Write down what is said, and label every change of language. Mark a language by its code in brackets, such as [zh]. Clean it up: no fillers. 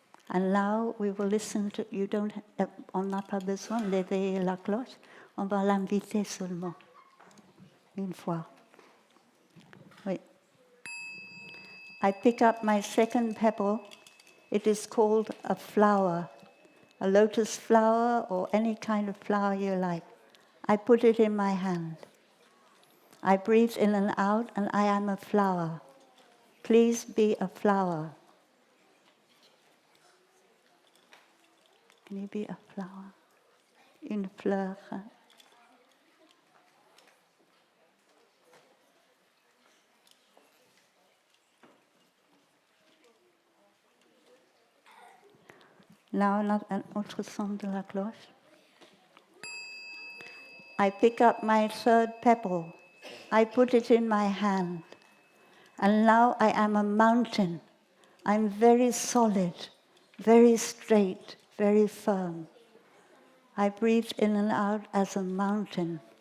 [en] And now we will listen to, you don't, [fr] on n'a pas besoin d'éveiller la cloche, on va l'inviter seulement, une fois. Oui. [en] I pick up my second pebble. It is called a flower, a lotus flower or any kind of flower you like. I put it in my hand. I breathe in and out, and I am a flower. Please be a flower. Can you be a flower? [fr] Une fleur. Now un autre son de la cloche. [en] I pick up my third pebble. I put it in my hand. And now I am a mountain. I'm very solid, very straight, very firm. I breathe in and out as a mountain.